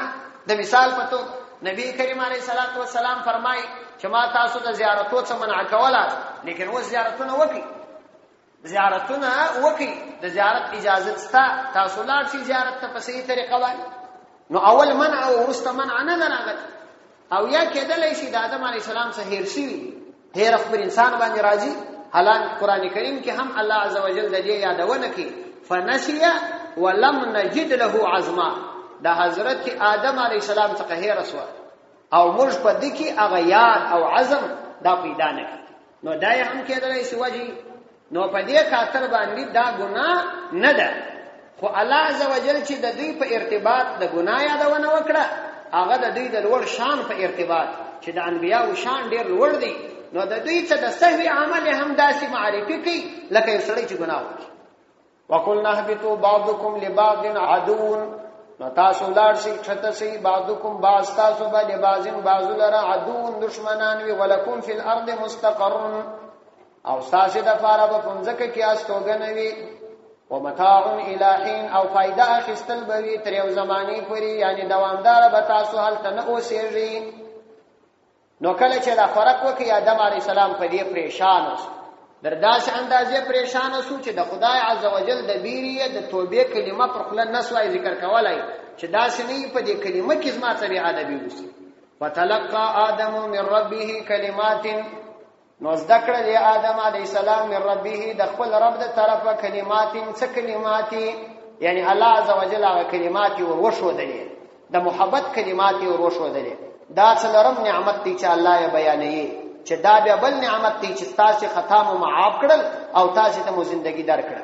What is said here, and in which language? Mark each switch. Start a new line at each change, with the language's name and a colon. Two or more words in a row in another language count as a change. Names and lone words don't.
Pashto: د مثال په توګه نبی کریم
Arabic: علیه الصلاة والسلام
Pashto: فرمایي چې ما تاسو د زیارتو څه منع کوله، لیکن اوس زیارتونه وکړئ، زیارتونه وکړئ، د زیارت اجازه شته، تاسو لاړ شئ زیارت ته په صحیح طریقه باندې. نو اول منع او وروسته منع نه ده راغلې. او یا کېدلی شي د آدم
Arabic: علیه السلام
Pashto: څخه هیر شوي، هیر خبر انسان باندې راځي. حالان قرآن کریم کې هم الله
Arabic: عز وجل
Pashto: د دې یادونه کوي،
Arabic: فنسي ولم نجد له عزما.
Pashto: د حضرت آدم
Arabic: علیه السلام
Pashto: څخه هیر شوه او موږ په دې کې هغه یاد او عزم دا پیدا نه کړ. نو دا یې هم کېدلی شي وجه، نو په دې خاطر باندې دا ګناه نه ده. خو الله
Arabic: عز وجل
Pashto: چې د دوی په ارتباط د ګناه یادونه وکړه، هغه د دوی د لوړ شان په ارتباط چې د انبیاو شان ډېر لوړ دی، نو د دوی څه د سهوی عمل هم داسې معرفي کوي لکه یو سړی چې ګناه وکړي.
Arabic: وقلنا اهبطوا بعضكم لبعض عدو،
Pashto: نو تاسو لاړ شئ کښته شئ،
Arabic: بعضکم بعض
Pashto: تاسو به لبعض بعضو لره عدو دشمنان وي،
Arabic: ولکم فی الارض مستقر،
Pashto: او ستاسې دپاره به په مځکه کې استوګنه وي،
Arabic: ومتاع الی حین،
Pashto: او فایده اخیستل به وي تر یو زمانې پورې، یعنی دوامداره به تاسو هلته نه اوسېږئ. نو کله چې دا فرق وکړي آدم
Arabic: علیه السلام
Pashto: په دې پریشان شو، در داسې اندازې پریشان شو چې د خدای
Arabic: عز وجل
Pashto: د بیرې د توبې کلمه پر خوله نه سوای ذکر کولی چې داسې نه په دې کلمه کې زما څه بې ادبي وشي.
Arabic: فتلقى آدم من ربه کلمات،
Pashto: نو زده کړل آدم
Arabic: علیه السلام من ربه
Pashto: د خپل رب د طرفه کلمات، څه کلمات؟ یعنی الله
Arabic: عز وجل
Pashto: هغه کلمات ور وښودلې، د محبت کلمات ور وښودلې. دا څلورم نعمت دی چې الله یې بیانوي، چې دا بیا بل نعمت دی چې تاسې خطا مو معاف کړل او تاسې ته مو زندگی درکړه.